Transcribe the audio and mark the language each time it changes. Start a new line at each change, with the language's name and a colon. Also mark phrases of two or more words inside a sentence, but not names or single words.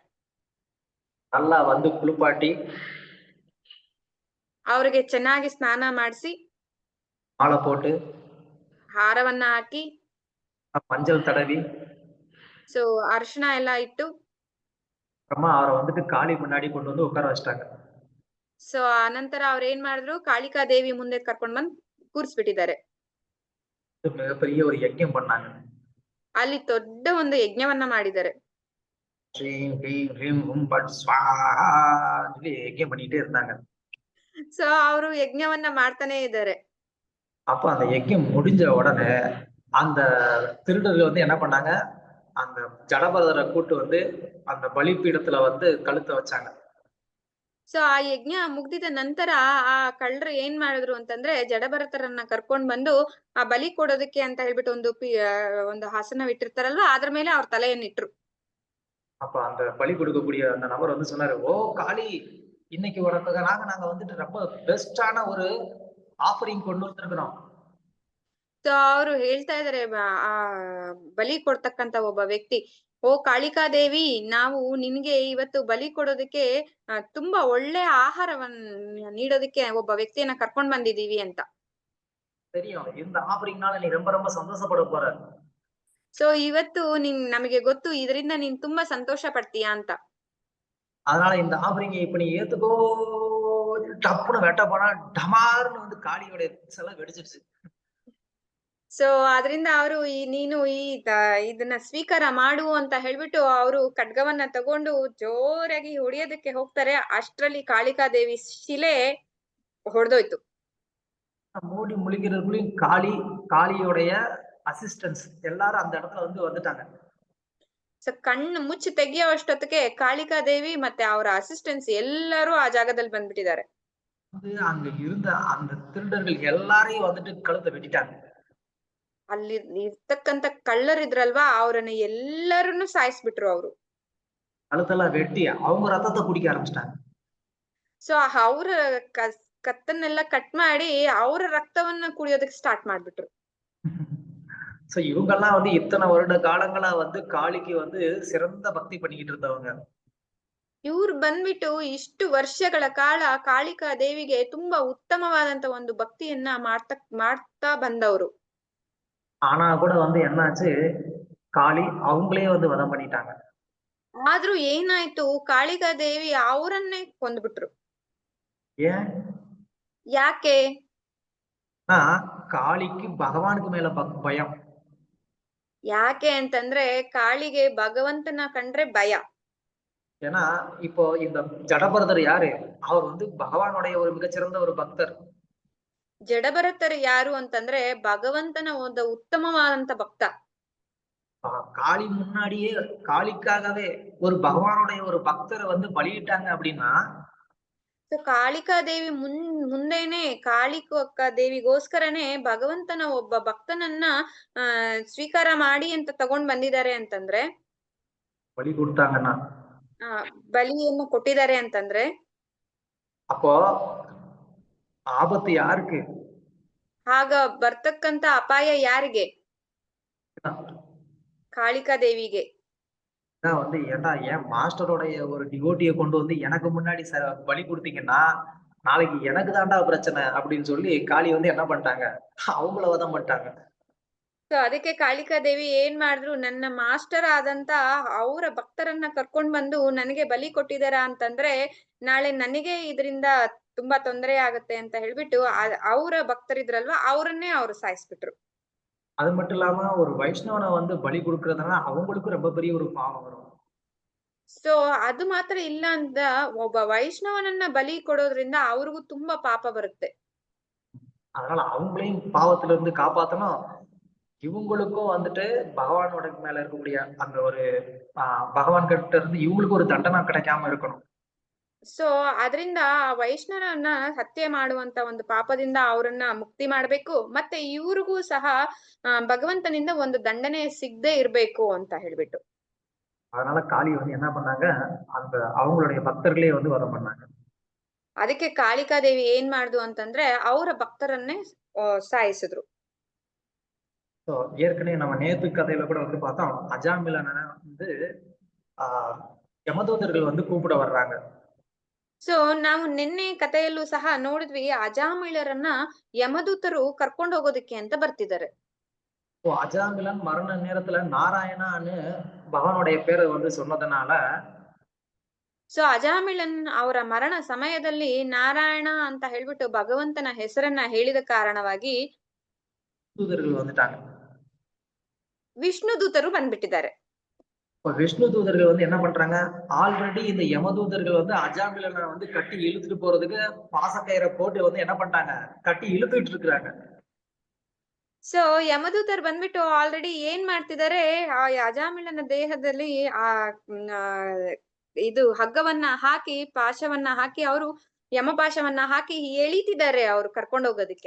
Tamil: நல்லா வந்து ಕುಳಿಪಾಟಿ
Kannada: ಅವ್ರಿಗೆ ಚೆನ್ನಾಗಿ ಸ್ನಾನ ಮಾಡಿಸಿ
Tamil: மாலை போட்டு
Kannada: ಹಾರವನ್ನ ಹಾಕಿ
Tamil: மஞ்சள் தடவி
Kannada: ಸೊ ಅರಿಶಿನ ಎಲ್ಲ ಇಟ್ಟು
Tamil: அப்புறமா அவரை வந்துட்டு காளி முன்னாடி கொண்டு வந்து உட்கார வச்சிட்டாங்க.
Kannada: ಸೊ ಆನಂತರ ಅವ್ರ ಏನ್ ಮಾಡಿದ್ರು, ಕಾಳಿಕಾ ದೇವಿ ಮುಂದೆ ಕರ್ಕೊಂಡ್ ಬಂದ್ ಕೂರಿಸ್ಬಿಟ್ಟಿದ್ದಾರೆ.
Tamil: மிகப்பெரிய ஒரு யஜ்ஞம் பண்ணாங்க.
Kannada: ಅಲ್ಲಿ ದೊಡ್ಡ ಒಂದು ಯಜ್ಞವನ್ನ ಮಾಡಿದ್ದಾರೆ.
Sanskrit: श्रीं ह्रीं ह्रीं हुं फट् स्वाहा
Tamil: சொல்லி யஜ்ஞம் பண்ணிட்டே இருந்தாங்க.
Kannada: ಸೊ ಅವರು ಯಜ್ಞವನ್ನ ಮಾಡ್ತಾನೆ ಇದ್ದಾರೆ.
Tamil: அப்ப அந்த யஜ்ஞம் முடிஞ்ச உடனே அந்த திருடர்கள் வந்து என்ன பண்ணாங்க, அந்த ஜடபரதரை கூட்டு வந்து அந்த பலிபீடத்துல வந்து கழுத்தை வச்சாங்க.
Kannada: ಸೊ ಆ ಯಜ್ಞ ಮುಗ್ದಿದ ನಂತರ ಆ ಕಳ್ಳರು ಏನ್ ಮಾಡಿದ್ರು ಅಂತಂದ್ರೆ ಜಡಭರತರನ್ನ ಕರ್ಕೊಂಡ್ ಬಂದು ಆ ಬಲಿ ಕೊಡೋದಕ್ಕೆ ಅಂತ ಹೇಳ್ಬಿಟ್ಟು ಒಂದು ಹಾಸನವಿಟ್ಟಿರ್ತಾರಲ್ವಾ, ಅದ್ರ ಮೇಲೆ ಅವ್ರ ತಲೆಯನ್ನಿಟ್ರು.
Tamil: அப்ப அந்த பலி கொடுக்கக்கூடிய அந்த நபர் வந்து சொன்னாரு, ஓ காளி, இன்னைக்கு உனக்காக நாங்க வந்துட்டு ரொம்ப பெஸ்டான ஒரு ஆஃபரிங் கொண்டு வந்திருக்கிறோம்.
Kannada: ಸೊ ಅವ್ರು ಹೇಳ್ತಾ ಇದಾರೆ, ಆ ಬಲಿ ಕೊಡ್ತಕ್ಕಂತ ಒಬ್ಬ ವ್ಯಕ್ತಿ, ಓ ಕಾಳಿಕಾದೇವಿ, ನಾವು ನಿನ್ಗೆ ಇವತ್ತು ಬಲಿ ಕೊಡೋದಕ್ಕೆ ತುಂಬಾ ಒಳ್ಳೆ ಆಹಾರವನ್ನ ನೀಡೋದಕ್ಕೆ ಒಬ್ಬ ವ್ಯಕ್ತಿಯನ್ನ ಕರ್ಕೊಂಡ್ ಬಂದಿದೀವಿ ಅಂತ.
Tamil: தெரியும், இந்த ஆஃபரிங்னால நீ ரொம்ப ரொம்ப சந்தோஷப்பட போற.
Kannada: ಸೊ ಇವತ್ತು ನಮಗೆ ಗೊತ್ತು, ಇದರಿಂದ ನೀನ್ ತುಂಬಾ ಸಂತೋಷ ಪಡ್ತೀಯಾ ಅಂತ.
Tamil: அதனால இந்த ஆஃபரிங் இப்ப நீ ஏத்துக்கோ. டப்புன்னு வெட்ட போனா டமார்னு வந்து காளியோட சிலை வெடிச்சிருச்சு.
Kannada: ಸೊ ಅದರಿಂದ ಅವರು ನೀನು ಇದನ್ನ ಸ್ವೀಕಾರ ಮಾಡು ಅಂತ ಹೇಳ್ಬಿಟ್ಟು ಅವರು ಖಡ್ಗವನ್ನ ತಗೊಂಡು ಜೋರಾಗಿ ಹೊಡೆಯೋದಕ್ಕೆ ಹೋಗ್ತಾರೆ. ಅಷ್ಟ್ರಲ್ಲಿ ಕಾಳಿಕಾದೇವಿ ಶಿಲೆ ಹೊಡೆದೋಯ್ತು.
Tamil: மூடி முழிக்கிறதுக்குள்ளயும் காளியோடைய அசிஸ்டன்ஸ் எல்லாரும் அந்த இடத்துல வந்து வந்துட்டாங்க.
Kannada: ಸೊ ಕಣ್ಣು ಮುಚ್ಚಿ ತೆಗಿಯೋಷ್ಟೊತ್ತಿಗೆ ಕಾಳಿಕಾದೇವಿ ಮತ್ತೆ ಅವರ ಅಸಿಸ್ಟೆನ್ಸ್ ಎಲ್ಲರೂ ಆ ಜಾಗದಲ್ಲಿ ಬಂದ್ಬಿಟ್ಟಿದ್ದಾರೆ.
Tamil: அங்க இருந்த அந்த திருடர்கள் எல்லாரையும் வந்துட்டு கழுத்தை வெட்டிட்டாங்க.
Kannada: ಅಲ್ಲಿ ಇರ್ತಕ್ಕಂತ ಕಳ್ಳರಿದ್ರಲ್ವಾ, ಅವ್ರನ್ನ ಎಲ್ಲರನ್ನು ಸಾಯಿಸ್ಬಿಟ್ರು ಅವರು.
Tamil: கழுத்தெல்லாம் வெட்டி அவங்க ரத்தத்தை குடிக்க ஆரம்பிச்சிட்டாங்க.
Kannada: ಸೊ ಅವ್ರ ಕತ್ತನ್ನೆಲ್ಲ ಕಟ್ ಮಾಡಿ ಅವರ ರಕ್ತವನ್ನ ಕುಡಿಯೋದಕ್ಕೆ ಸ್ಟಾರ್ಟ್ ಮಾಡ್ಬಿಟ್ರು.
Tamil: சோ இவங்க எல்லாம் வந்து இத்தனை வருட காலங்களா வந்து காளிக்கு வந்து சிறந்த பக்தி பண்ணிக்கிட்டு இருந்தவங்க.
Kannada: ಇವ್ರು ಬಂದ್ಬಿಟ್ಟು ಇಷ್ಟು ವರ್ಷಗಳ ಕಾಲ ಕಾಳಿಕಾ ದೇವಿಗೆ ತುಂಬಾ ಉತ್ತಮವಾದಂತ ಒಂದು ಭಕ್ತಿಯನ್ನ ಮಾಡ್ತಾ ಬಂದವರು.
Tamil: ஆனா கூட வந்து என்னாச்சு, காளி அவங்களே வந்து வதம் பண்ணிட்டாங்க.
Kannada: ಆದ್ರೂ ಏನಾಯ್ತು, ಕಾಳಿಕಾ ದೇವಿ ಅವರನ್ನೇ ಕೊಂದ್ಬಿಟ್ರು.
Tamil: ஏன்?
Kannada: ಯಾಕೆ?
Tamil: காளிக்கு பகவானுக்கு மேல பயம்.
Kannada: ಯಾಕೆ ಅಂತಂದ್ರೆ ಕಾಳಿಗೆ ಭಗವಂತನ ಕಂಡ್ರೆ ಭಯ.
Tamil: ஏன்னா இப்போ இந்த ஜடபரதர் யாரு? அவர் வந்து பகவானுடைய ஒரு மிகச்சிறந்த ஒரு பக்தர்.
Kannada: ಜಡಭರತರು ಯಾರು ಅಂತಂದ್ರೆ ಭಗವಂತನ ಒಂದು ಉತ್ತಮವಾದಂತ ಭಕ್ತ.
Tamil: காளி முன்னாடியே காளிக்காகவே ஒரு பகவானுடைய ஒரு பக்தரை வந்து பலியிட்டாங்க அப்படின்னா
Kannada: ಸೊ ಕಾಳಿಕಾ ದೇವಿ ಮುಂದೆನೆ ಕಾಳಿಕಾ ದೇವಿಗೋಸ್ಕರನೇ ಭಗವಂತನ ಒಬ್ಬ ಭಕ್ತನನ್ನ ಸ್ವೀಕಾರ ಮಾಡಿ ಅಂತ ತಗೊಂಡ್ ಬಂದಿದ್ದಾರೆ ಅಂತಂದ್ರೆ,
Tamil: பலி கொடுத்தாங்கன்னா
Kannada: ಬಲಿಯನ್ನು ಕೊಟ್ಟಿದ್ದಾರೆ ಅಂತಂದ್ರೆ,
Tamil: அப்போ ஆபத்து யாருக்கு?
Kannada: ಆಗ ಬರ್ತಕ್ಕಂತ ಅಪಾಯ ಯಾರಿಗೆ? ಕಾಳಿಕಾ ದೇವಿಗೆ.
Tamil: வந்து ஏன்டா என் மாஸ்டரோடைய ஒரு டிவோட்டியை கொண்டு வந்து எனக்கு முன்னாடி பலி கொடுத்தீங்கன்னா நாளைக்கு எனக்கு தாண்டா பிரச்சனை அப்படின்னு சொல்லி காளி வந்து என்ன பண்ணிட்டாங்க, அவங்கள வதம் பண்ணிட்டாங்க.
Kannada: ಸೊ ಅದಕ್ಕೆ ಕಾಳಿಕಾ ದೇವಿ ಏನ್ ಮಾಡಿದ್ರು, ನನ್ನ ಮಾಸ್ಟರ್ ಆದಂತ ಅವರ ಭಕ್ತರನ್ನ ಕರ್ಕೊಂಡ್ ಬಂದು ನನಗೆ ಬಲಿ ಕೊಟ್ಟಿದಾರ ಅಂತಂದ್ರೆ ನಾಳೆ ನನಗೆ ಇದರಿಂದ ತುಂಬಾ ತೊಂದರೆ ಆಗುತ್ತೆ ಅಂತ ಹೇಳ್ಬಿಟ್ಟು ಅವರ ಭಕ್ತರಿದ್ರಲ್ವಾ ಅವರನ್ನೇ ಅವ್ರು ಸಾಯಿಸ್ಬಿಟ್ರು.
Tamil: அது மட்டும் இல்லாம ஒரு வைஷ்ணவனை வந்து பலி கொடுக்கறதுனால அவங்களுக்கும் ரொம்ப பெரிய ஒரு பாவம் வரும்.
Kannada: ಸೊ ಅದು ಮಾತ್ರ ಇಲ್ಲ ಅಂತ ಒಬ್ಬ ವೈಷ್ಣವನನ್ನ ಬಲಿ ಕೊಡೋದ್ರಿಂದ ಅವ್ರಿಗೂ ತುಂಬಾ ಪಾಪ ಬರುತ್ತೆ.
Tamil: அதனால அவங்களையும் பாவத்துல இருந்து காப்பாத்தணும், இவங்களுக்கும் வந்துட்டு பகவானோட மேல இருக்கக்கூடிய அந்த ஒரு பகவான் கிட்ட இருந்து இவங்களுக்கு ஒரு தண்டனை கிடைக்காம இருக்கணும்.
Kannada: ಸೊ ಅದರಿಂದ ಆ ವೈಷ್ಣವರನ್ನ ಹತ್ಯೆ ಮಾಡುವಂತ ಒಂದು ಪಾಪದಿಂದ ಅವರನ್ನ ಮುಕ್ತಿ ಮಾಡ್ಬೇಕು, ಮತ್ತೆ ಇವ್ರಿಗೂ ಸಹ ಭಗವಂತನಿಂದ ಒಂದು ದಂಡನೆ ಸಿಗದೆ ಇರ್ಬೇಕು ಅಂತ ಹೇಳ್ಬಿಟ್ಟು.
Tamil: அதனால காளி வந்து என்ன பண்ணாங்க, அந்த அவங்களுடைய பக்தர்களே வந்து வதம் பண்ணாங்க.
Kannada: ಅದಕ್ಕೆ ಕಾಳಿಕಾ ದೇವಿ ಏನ್ ಮಾಡ್ದು ಅಂತಂದ್ರೆ ಅವರ ಭಕ್ತರನ್ನೇ ಸಾಯಿಸಿದ್ರು.
Tamil: ஏற்கனவே நம்ம நேத்து கதையில கூட வந்து பார்த்தோம், அஜாமிலனை வந்து யமதூதர்கள் வந்து கூப்பிட வர்றாங்க.
Kannada: ಸೊ ನಾವು ನಿನ್ನೆ ಕಥೆಯಲ್ಲೂ ಸಹ ನೋಡಿದ್ವಿ, ಅಜಾಮಿಳರನ್ನ ಯಮದೂತರು ಕರ್ಕೊಂಡು ಹೋಗೋದಕ್ಕೆ ಅಂತ ಬರ್ತಿದ್ದಾರೆ.
Tamil: அஜாமிலன் மரண நேரத்துல நாராயணான்னு பகவானுடைய பேரை வந்து சொன்னதுனால,
Kannada: ಸೊ ಅಜಾಮಿಳನ್ ಅವರ ಮರಣ ಸಮಯದಲ್ಲಿ ನಾರಾಯಣ ಅಂತ ಹೇಳ್ಬಿಟ್ಟು ಭಗವಂತನ ಹೆಸರನ್ನ ಹೇಳಿದ ಕಾರಣವಾಗಿ
Tamil: தூதர்கள் வந்துட்டாங்க.
Kannada: ವಿಷ್ಣು ದೂತರು ಬಂದ್ಬಿಟ್ಟಿದ್ದಾರೆ.
Tamil: விஷ்ணு தூதர்கள் வந்து என்ன பண்றாங்க, ஆல்ரெடி இந்த யமதூதர்கள் வந்து அஜாமிலனை வந்து கட்டி இழுத்துட்டு போறதுக்கு பாசக்கயிறை போட்டு வந்து என்ன பண்ணிட்டாங்க, கட்டி இழுத்துட்டு இருக்கிறாங்க.
Kannada: ಸೊ ಯಮದೂತರು ಬಂದ್ಬಿಟ್ಟು ಆಲ್ರೆಡಿ ಏನ್ ಮಾಡ್ತಿದ್ದಾರೆ, ಆ ಅಜಾಮಿಳನ ದೇಹದಲ್ಲಿ ಇದು ಹಗ್ಗವನ್ನ ಹಾಕಿ ಪಾಶವನ್ನ ಹಾಕಿ ಅವರು ಯಮಪಾಶವನ್ನ ಹಾಕಿ ಎಳಿತಿದ್ದಾರೆ ಅವ್ರು ಕರ್ಕೊಂಡು ಹೋಗೋದಕ್ಕೆ.